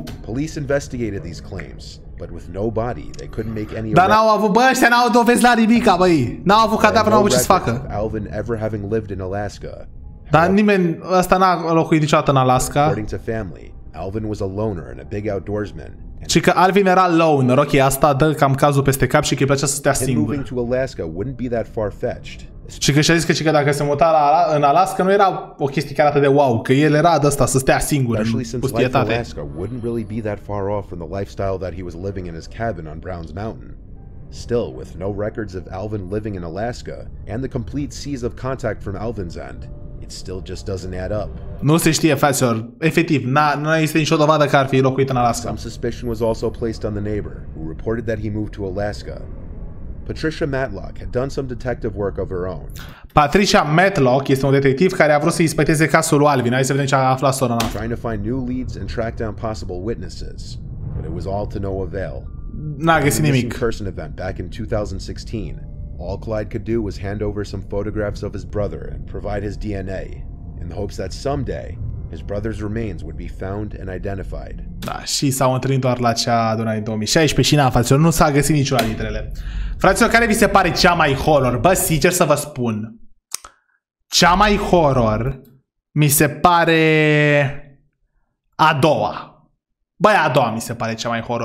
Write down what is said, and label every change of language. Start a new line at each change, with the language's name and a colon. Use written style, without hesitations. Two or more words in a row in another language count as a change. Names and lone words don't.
English: Police investigated these claims, but with no body, they couldn't make any.
Romanian: Dar n-au avut, ăștia n-au dovezi la nimica, băi. N-au avut cadavre, n-au avut ce să facă.
English: Alvin ever having lived in Alaska.
Romanian: Dar nimeni, ăsta n-a locuit niciodată în Alaska.
English: According to family, Alvin was a loner and a big outdoorsman.
Romanian: Și că Alvin era loner, ok, asta dă cam cazul peste cap și că îi plăcea să stea singur.
English: Moving to Alaska wouldn't be that far-fetched.
Romanian: Și că și-a zis că dacă se muta în Alaska nu era o chestie chiar atât de wow, că el era de ăsta să stea singur în pustietate.
English: Alaska wouldn't really be that far off from the lifestyle that he was living in his cabin on Brown's Mountain. Still, with no records of Alvin living in Alaska and the complete cease of contact from Alvin's end, it still just doesn't add up.
Romanian: Nu se știe, fraților. Efectiv, nu există nicio dovadă că ar fi locuit în Alaska.
English: Some suspicion was also placed on the neighbor, who reported that he moved to Alaska. Patricia Matlock had done some detective work of her own.
Romanian: Patricia Matlock este un detectiv care a vrut să inspecteze casul lui Alvin. Hai să vedem ce a aflat sora noastră.
English: Trying to find new leads and track down possible witnesses, but it was all to no avail.
Romanian: N-a găsit nimic.
English: Person event back in 2016. All Clyde could do was hand over some photographs of his brother and provide his DNA, in the hopes that someday his brother's remains would be found and identified.
Romanian: Da, și s-au întâlnit doar la cea adunare în 2016 și fraților, nu s-a găsit niciuna dintre ele. Fraților, care vi se pare cea mai horror? Bă, sincer să vă spun, cea mai horror mi se pare a doua. Băi, a doua mi se pare cea mai horror.